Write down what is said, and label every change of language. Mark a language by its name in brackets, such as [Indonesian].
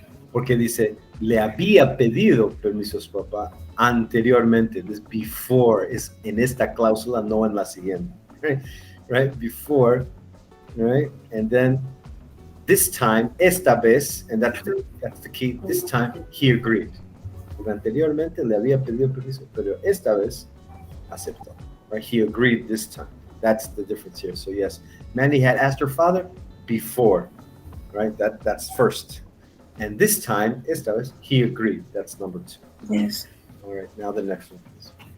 [Spanish] Porque dice, le había pedido permiso a su papá anteriormente. This before is en esta cláusula, no en la siguiente. [English] Right? Before, right? And then this time, esta vez, and that's the key, this time he agreed. [Spanish] Porque anteriormente le había pedido permiso, pero esta vez aceptó. [English] Right? He agreed this time. That's the difference here. So yes, Mandy had asked her father before, right? That's first. And this time, esta vez, he agreed. That's number 2. Yes. All right, now the next one, please.